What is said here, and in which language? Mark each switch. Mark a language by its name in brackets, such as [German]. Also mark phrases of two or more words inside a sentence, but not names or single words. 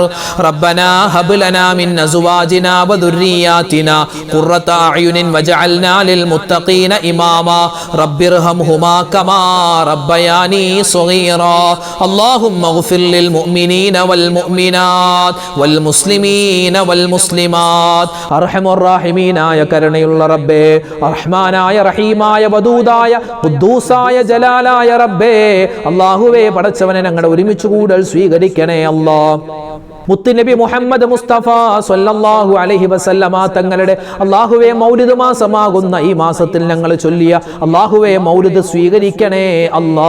[Arabic] ربنا هب لنا من أزواجنا وذرياتنا قرة أعين وجعلنا للمتقين إماما. رب ارحمهما كما ربياني صغيرا. اللهم اغفر للمؤمنين والمؤمنات والمسلمين والمسلمات. أرحم الراحمين يا [Malayalam] കരുണയുള്ള റബ്ബേ, റഹ്മാനായ റഹീമായ വദൂദായ ഖുദ്ദൂസായ ജലാലായ റബ്ബേ, അല്ലാഹുവേ പടച്ചവനെ ഞങ്ങളുടെ ഒരുമിച്ച് കൂടൽ സ്വീകരിക്കണേ അല്ലാ. മുത്തുനബി മുഹമ്മദ് മുസ്തഫ [Arabic] صلى الله عليه وسلم [Malayalam] തങ്ങളുടെ അല്ലാഹുവേ മൗലിദ് മാസമാകുന്ന ഈ മാസത്തിൽ ഞങ്ങൾ ചൊല്ലിയ അല്ലാഹുവേ മൗലിദ് സ്വീകരിക്കണേ അല്ലാ.